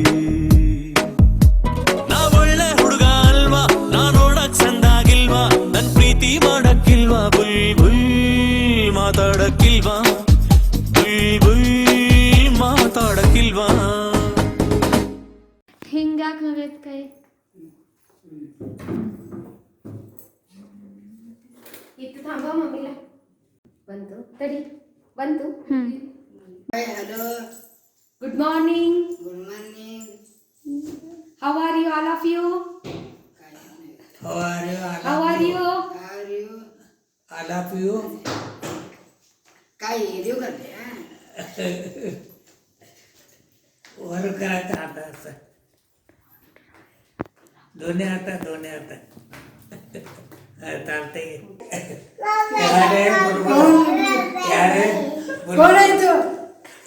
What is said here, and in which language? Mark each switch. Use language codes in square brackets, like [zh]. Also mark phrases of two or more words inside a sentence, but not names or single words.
[kn] ನಾ ಒಳ್ಳೆ ಹುಡುಗ ಅಲ್ವಾ, ನಾ ನೋಡಕ್ ಚಂದಾಗಿಲ್ವಾ, ನನ್ ಪ್ರೀತಿ ಮಾಡಕ್ಕಿಲ್ವಾ, ಬುಯ್ ಬುಯ್ ಮಾತಾಡಕ್ಕಿಲ್ವಾ, ಬುಯ್ ಬುಯ್ ಮಾತಾಡಕ್ಕಿಲ್ವಾ. ಹಿಂಗಾಕ್ ಹೋಗೈತ್ ಕೈ. ಇತ್ತು [mr] थांबा मम्मीला [kn] ಬಂತು ತಡಿ ಬಂತು. ಹಲೋ [en] good morning. good morning. how are you all of you? How are you? how are you? are you I love you. [mr] काय येऊ करते वर करायचं आता असं दोन्ही हातात चालते. कोण आहे तू?